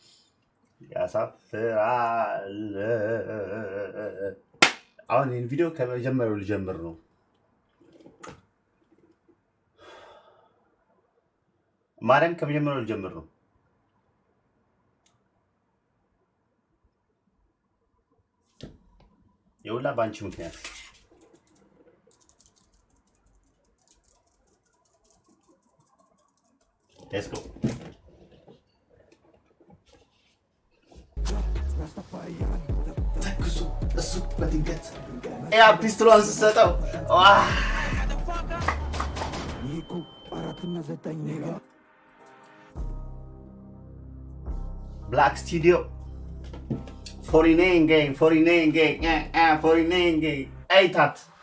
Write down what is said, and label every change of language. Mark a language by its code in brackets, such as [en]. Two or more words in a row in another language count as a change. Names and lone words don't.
[am] ያሳፍራል አሁን ይሄን ቪዲዮ ከመጀመሪያው ልጀምር ነው ማርያም ከመጀመሪያው ልጀምር ነው የውላ ባንቺ ምክንያት [en] let's go [am] ተኩሱ እሱ በድንገት ያ ፒስቶሉን ሰጠው [en] Black Studio 49 gang 49 gang ay tat